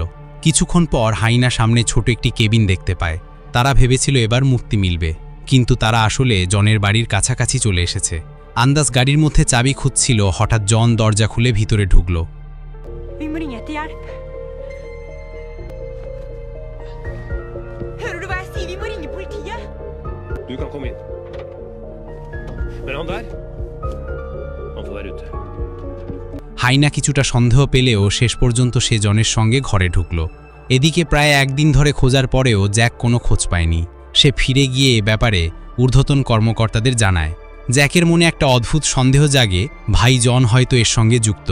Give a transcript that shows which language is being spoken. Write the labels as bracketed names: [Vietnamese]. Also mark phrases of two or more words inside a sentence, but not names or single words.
[Bangla] কিছুক্ষণ পর হাইনা সামনে ছোট একটি কেবিন দেখতে পায়। তারা ভেবেছিল এবার মুক্তি মিলবে, কিন্তু তারা আসলে জনের বাড়ির কাছাকাছি চলে এসেছে। আন্দাজ গাড়ির মধ্যে চাবি খুঁজছিল, হঠাৎ জন দরজা খুলে ভিতরে ঢুকল। [Norwegian] Vi må ringe etter hjelp. Hører du hva jeg sier? Vi må ringe politiet. Du kan komme inn. Men han der, han får være ute. [Bangla] হাইনা কিছুটা সন্দেহ পেলেও শেষ পর্যন্ত সে জনের সঙ্গে ঘরে ঢুকল। এদিকে প্রায় একদিন ধরে খোঁজার পরেও জ্যাক কোনো খোঁজ পায়নি। সে ফিরে গিয়ে এ ব্যাপারে ঊর্ধ্বতন কর্মকর্তাদের জানায়। জ্যাকের মনে একটা অদ্ভুত সন্দেহ জাগে, ভাই জন হয়তো এর সঙ্গে যুক্ত।